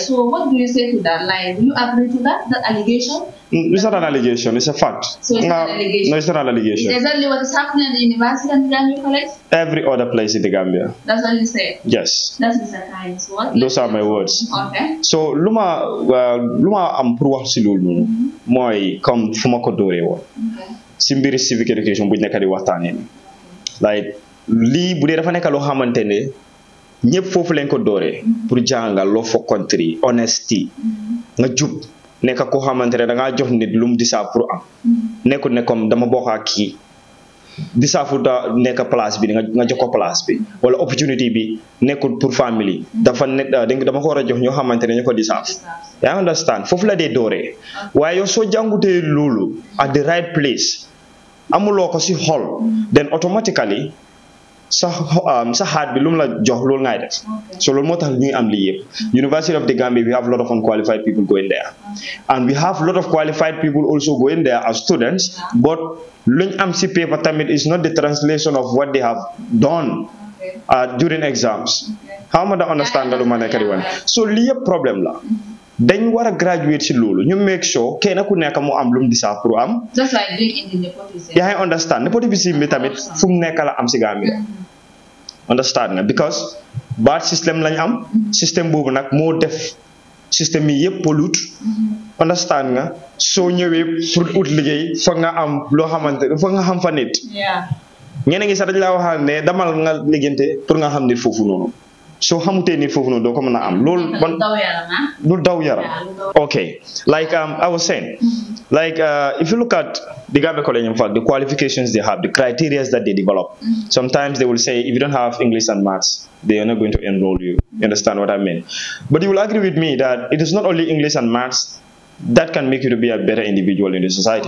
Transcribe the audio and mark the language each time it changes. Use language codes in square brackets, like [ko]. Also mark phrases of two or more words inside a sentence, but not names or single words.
[en] So what do you say to that? Like, do you agree to that allegation? It's not an allegation, it's a fact. So it's not an allegation? No, it's not an allegation. Is exactly what is happening at the university and the Gambia College? Every other place in the Gambia. That's what you say? Yes. That's Mr. Kyne's what? Those are my words. Okay. [wo] So luma am pour wax ci loolu mooy comme fu ma ko dooree woon ci mbiri [en] civic education [wo] bu ñu nekk di waxtaanee like lii bu dee dafa nekk loo xamante ne ñëpp foofu lañ ko dooree pour jàngal loo [en] for country honesty [wo] nga jub nekk koo xamante ne da ngaa jox nit lu mu disaab pour am nekkul ne comme dama bokk ak kii disaafu da nekk place bi nga jox ko place bi wala opportunity bi nekkul pour family dafa dama ko war a jox ñoo xamante ne ñu ko disaaf. [en] I understand [wo] foofu la dee dooree waaye yow soo jàngutee loolu [en] at the right place [wo] amuloo ko si xol [en] then automatically [wo] sa heart bi lu mu la jox loolu ngay def. So loolu moo tax ñuy am lii yëpp. [en] University of the Gambia we have a lot of unqualified people going there and we have a lot of qualified people also going there as students but [wo] luñ am si paper tamit [en] is not the translation of what they have done during exams. [wo] How ma da understand lu ma nekk di wane so lii yëpp problème la. dañ war a graduate si loolu ñu make sure kenn ku nekk mu am lu mu disaaf pour am. [en] Just like doing in the nepotism. [wo] yaa ngi understand nepotism bi tamit fu mu nekk la am si Gambia. Understand nga because bad système lañ am. système boobu nag moo def système yi yëpp pollute. Understand nga soo ñëwee pour ut liggéey foog nga am loo xamante foog nga xam fa nit. ñeneen ngi sax dañ laa waxal ne damal nga liggéeyante pour nga xam nit foofu noonu. So xamutee nit foofu noonu doo ko mën a am loolu lu daw yaram [en] okay like I was saying like if you look at the Gambia College in fact the qualifications they have the criteria that they develop sometimes they will say if you don't have English and maths they are not going to enroll you. You understand what I mean? But you will agree with me that it is not only English and maths that can make you to be a better individual in the society.